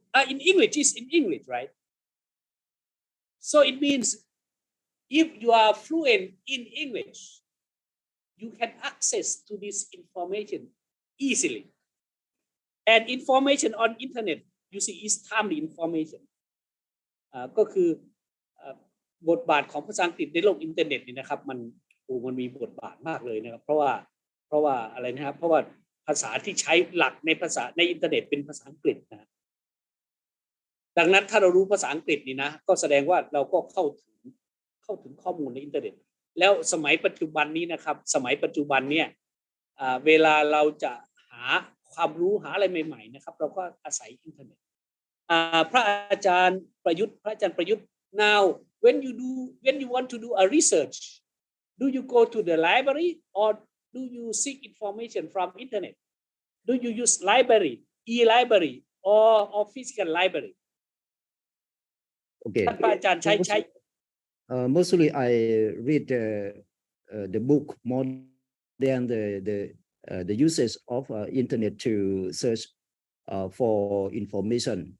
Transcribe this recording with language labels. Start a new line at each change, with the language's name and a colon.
English: In English, is in English, right? So it means if you are fluent in English, you can access to this information easily. And information on internet, you see, is timely information.
Thai: ก็คือบทบาทของภาษาอังกฤษในโลกอินเทอร์เน็ตนี่นะครับมันมีบทบาทมากเลยนะครับเพราะว่าอะไรนะครับเพราะว่าภาษาที่ใช้หลักในภาษาในอินเทอร์เน็ตเป็นภาษาอังกฤษนะ ดังนั้นถ้าเรารู้ภาษาอังกฤษนี่นะก็แสดงว่าเราก็เข้าถึงข้อมูลในอินเทอร์เน็ตแล้วสมัยปัจจุบันนี้นะครับสมัยปัจจุบันเนี่ย เวลาเราจะหาความรู้หาอะไรใหม่ๆนะครับเราก็อาศัยอินเทอร์เน็ตพระอาจารย์ประยุทธ์
English: now when you want to do a research do you go to the library or do you seek information from internet do you use library e-library or physical library Okay
Thai: ท่านพระอาจารย์ใช้
English: mostly I read the book more than the uses of internet to search for information.